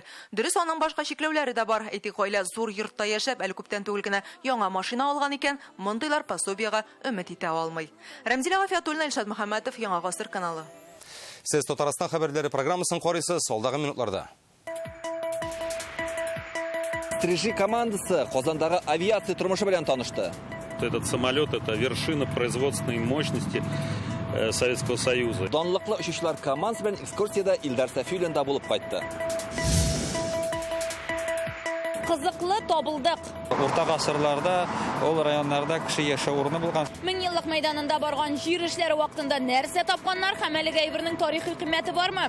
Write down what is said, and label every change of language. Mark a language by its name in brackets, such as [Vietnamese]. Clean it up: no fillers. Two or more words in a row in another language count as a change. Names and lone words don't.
[Tatar] Дөрес, аның башка чикләүләре дә бар. Әйтик, гаилә зур йортта яшәп, әле күптән түгел генә яңа машина алган икән, мондыйлар пособиягә өмет итә алмый. Рәмзилә Гафиятуллина, Илшат Мөхәммәтов, Яңа гасыр каналы. Сез Татарстан хәбәрләре программасын карыйсыз, алдагы минутларда. Стрижи командасы Казандагы авиация тормышы белән танышты. [Russian] Этот самолет — это вершина производственной мощности Советского Союза. [Tatar] Данлыклы учучылар командасы белән экскурсиядә Илдар Сафиуллин да булып кайтты. Кызыклы табылдык. Урта гасырларда ул районнарда кеше яшәү урыны булган. 1000 еллык мәйданында барган җир эшләре вакытында нәрсә тапканнар һәм әлеге әйбернең тарихи кыйммәте бармы?